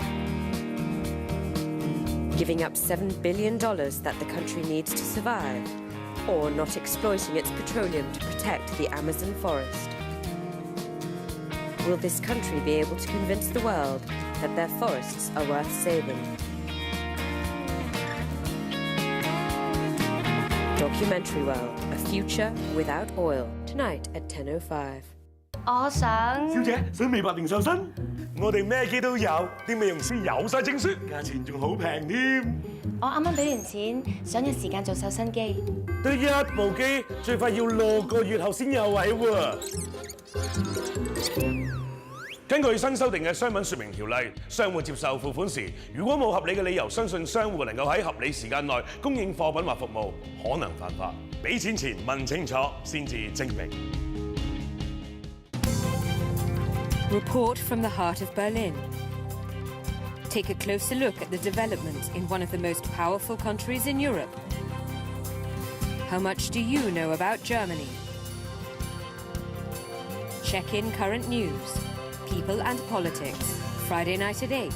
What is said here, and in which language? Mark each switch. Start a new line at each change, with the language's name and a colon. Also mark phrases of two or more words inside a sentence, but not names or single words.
English: Giving up $7 billion that the country needs to survive, or not exploiting its petroleum to protect the Amazon forest? Will this country be able to convince the world that their forests are worth saving? Documentary World, A Future Without Oil, tonight at 10:05.
Cantonese: 我想小姐想美白定瘦身，我哋咩機都有，啲美容師有晒證書，價錢仲好平添。我啱啱俾完錢，想約時間做瘦身機。得一部機，最快要6個月後先有位喎。根據新修訂嘅商品說明條例，商戶接受付款時，如果冇合理嘅理由相信商戶能夠喺合理時間內供應貨品或服務，可能犯法。俾錢前問清楚先至證明。
English: Report from the heart of Berlin. Take a closer look at the development in one of the most powerful countries in Europe. How much do you know about Germany? Check in current news, people and politics, Friday night at 8.